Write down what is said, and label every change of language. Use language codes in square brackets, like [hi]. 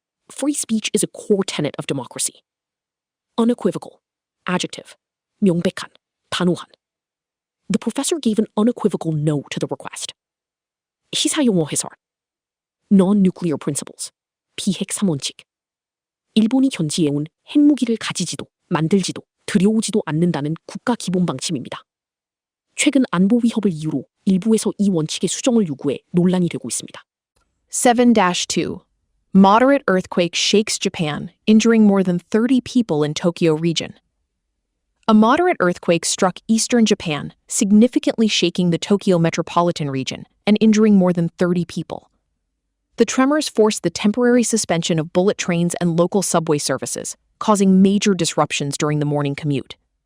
[en] Free speech is a core tenet of democracy. Unequivocal, adjective, [ko] 명백한, 단호한. [en] The professor gave an unequivocal no to the request. [ko] 시사용어 해설. [en] Non-nuclear principles, [ko] 비핵 3원칙. 일본이 견지해온 핵무기를 가지지도, 만들지도, 들여오지도 않는다는 국가 기본 방침입니다. 최근 안보 위협을 이유로 일부에서 이 원칙의 수정을 요구해 논란이 되고 있습니다. [en] 7-2. Moderate earthquake shakes Japan, injuring more than 30 people in Tokyo region. A moderate earthquake struck eastern Japan, significantly shaking the Tokyo metropolitan region and injuring more than 30 people. The tremors forced the temporary suspension of bullet trains and local subway services, causing major disruptions during the morning commute.